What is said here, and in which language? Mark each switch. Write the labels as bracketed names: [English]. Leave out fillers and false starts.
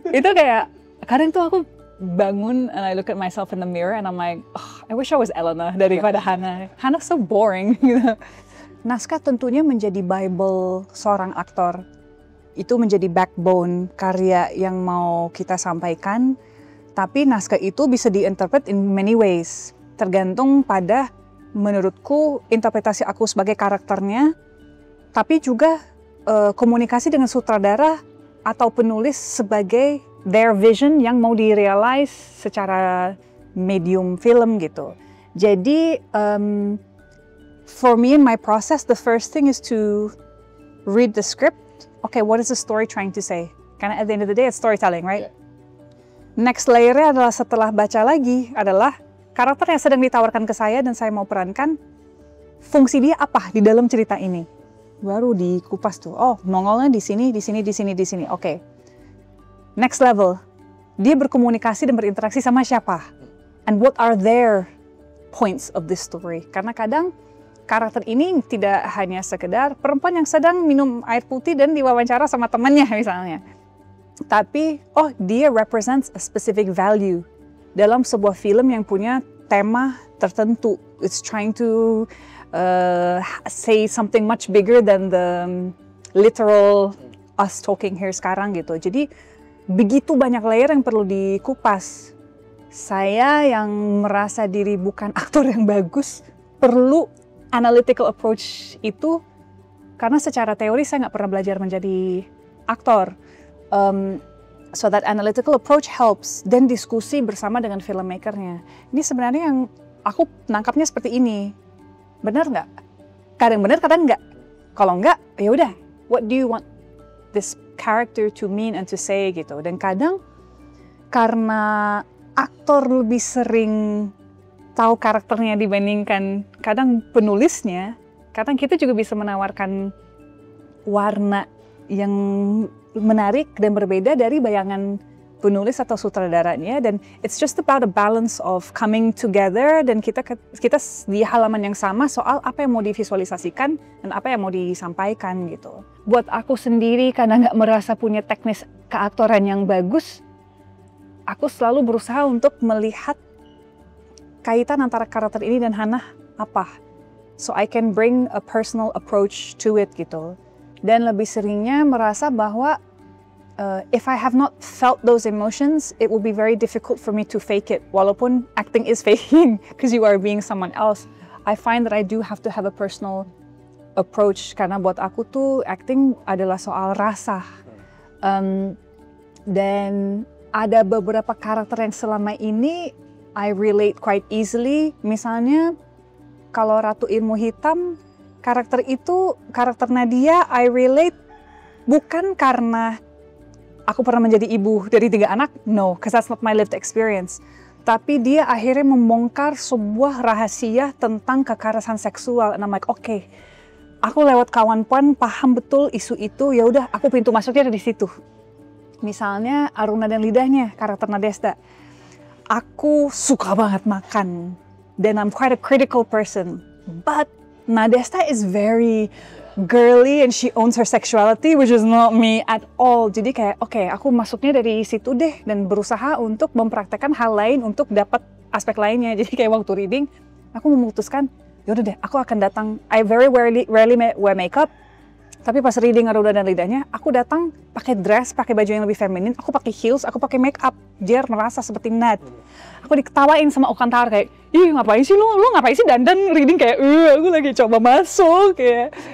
[Indonesian] Itu kayak kadang tuh aku bangun [English] and I look at myself in the mirror and I'm like, oh, I wish I was Elena [Indonesian] daripada [English] Hana. Hana so boring. [Indonesian] Naskah tentunya menjadi Bible seorang aktor. Itu menjadi backbone karya yang mau kita sampaikan. Tapi naskah itu bisa diinterpret [English] in many ways. [Indonesian] Tergantung pada menurutku interpretasi aku sebagai karakternya. Tapi juga komunikasi dengan sutradara atau penulis sebagai [English] their vision [Indonesian] yang mau di-realize secara medium film gitu. [English] Jadi, for me in my process, the first thing is to read the script. Okay, what is the story trying to say? Karena at the end of the day, it's storytelling, right? Yeah. [Indonesian] Next layer-nya adalah setelah baca lagi adalah karakter yang sedang ditawarkan ke saya dan saya mau perankan, fungsi dia apa di dalam cerita ini. Baru dikupas tuh, oh nongolnya di sini, di sini, di sini, di sini. Oke. [English] Next level, [Indonesian] dia berkomunikasi dan berinteraksi sama siapa? [English] And what are their points of this story? [Indonesian] Karena kadang karakter ini tidak hanya sekedar perempuan yang sedang minum air putih dan diwawancara sama temannya misalnya. Tapi, oh dia [English] represents a specific value [Indonesian] dalam sebuah film yang punya tema tertentu. [English] It's trying to say something much bigger than the literal us talking here [Indonesian] sekarang gitu. Jadi, begitu banyak layer yang perlu dikupas. Saya yang merasa diri bukan aktor yang bagus, perlu analytical approach itu, karena secara teori saya nggak pernah belajar menjadi aktor. [English] So that analytical approach helps, [Indonesian] dan diskusi bersama dengan filmmakernya. Ini sebenarnya yang aku nangkapnya seperti ini. Benar nggak? Kadang benar, kadang nggak. Kalau nggak, ya udah. [English] What do you want this character to mean and to say gitu. [Indonesian] Dan kadang karena aktor lebih sering tahu karakternya dibandingkan kadang penulisnya, kadang kita juga bisa menawarkan warna yang menarik dan berbeda dari bayangan penulis atau sutradaranya. Dan [English] it's just about a balance of coming together, [Indonesian] dan kita di halaman yang sama soal apa yang mau divisualisasikan dan apa yang mau disampaikan gitu. Buat aku sendiri karena nggak merasa punya teknis keaktoran yang bagus, aku selalu berusaha untuk melihat kaitan antara karakter ini dan Hana [English] apa. So I can bring a personal approach to it gitu. [Indonesian] Dan lebih seringnya merasa bahwa [English] if I have not felt those emotions, it will be very difficult for me to fake it. Walaupun acting is faking because you are being someone else. I find that I do have to have a personal approach [Indonesian] karena buat aku tuh acting adalah soal rasa. Dan ada beberapa karakter yang selama ini [English] I relate quite easily. [Indonesian] Misalnya kalau Ratu Ilmu Hitam, karakter Nadia [English] I relate [Indonesian] bukan karena aku pernah menjadi ibu dari 3 anak, [English] no, because that's not my lived experience. [Indonesian] Tapi dia akhirnya membongkar sebuah rahasia tentang kekerasan seksual. [English] And I'm like, okay, [Indonesian] aku lewat kawan Puan paham betul isu itu, ya udah aku pintu masuknya ada di situ. Misalnya Aruna dan Lidahnya, karakter Nadesta. Aku suka banget makan, dan [English] I'm quite a critical person. But Nadesta is very girly and she owns her sexuality, which is not me at all. [Indonesian] Jadi kayak, oke, aku masuknya dari situ deh dan berusaha untuk mempraktekkan hal lain untuk dapat aspek lainnya. Jadi kayak waktu reading, aku memutuskan, yaudah deh, aku akan datang. [English] I very rarely wear makeup. [Indonesian] Tapi pas reading Aruna dan Lidahnya, aku datang pakai dress, pakai baju yang lebih feminin, aku pakai heels, aku pakai make up, biar merasa seperti Nad. Aku diketawain sama Okantara kayak, ih ngapain sih lu ngapain sih dandan reading kayak, aku lagi coba masuk kayak.